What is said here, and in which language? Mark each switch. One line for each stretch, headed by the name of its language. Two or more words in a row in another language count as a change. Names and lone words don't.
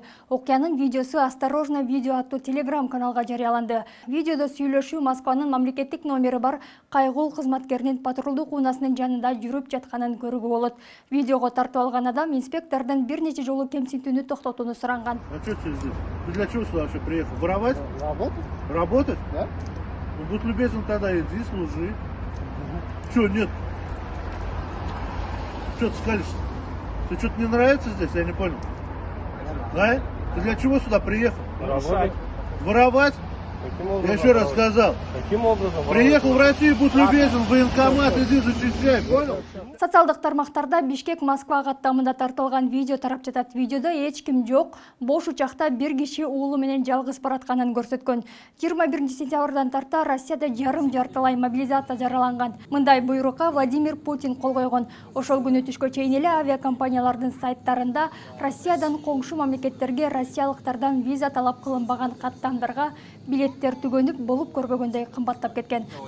Kyrgyz: Окуянын видеосу «Осторожно, видео» аттуу телеграм-каналга жарыяланды. Видеодо сүйлөшүү Москванын мамлекеттик номери бар кайгул кызматкеринин патрулдук унаасынын жанында жүрүп жатканын көрүүгө болот. Видеого тартып алган адам инспектордон бир нече жолу кемсинтүүнү токтотууну суранган.
Russian: А что ты здесь? Ты для чего сюда вообще приехал? Воровать? Работать? Работать? Да? Ну, будь любезен тогда, иди, служи. Что, нет? Что ты скалишься? Тебе что-то не нравится здесь? Я не понял. Да? Ты для чего сюда приехал? Работать? Воровать? Каким образом? Я еще раз сказал. Каким образом? Приехал в Россию, будь любезен, военкомат, иди зачищай, понял?
Kyrgyz: Социалдык тармактарда Бишкек Москва каттамында тартылган видео тарап жатат. Видеодо эч ким жок, бош учакта бир киши уулу менен жалгыз баратканын көрсөткөн. 21 сентябрдан тарта Россияда жарым-жартылай мобилизация жараланган. Мындай буйрукка Владимир Путин кол койгон. Ошол күнү түшкө чейин эле авиакомпаниялардын сайттарында Россиядан коңшу мамлекеттерге россиялыктардан виза талап кылынбаган каттамдарга билеттер түгөнүп болуп көрбөгөндөй кымбаттап кеткен.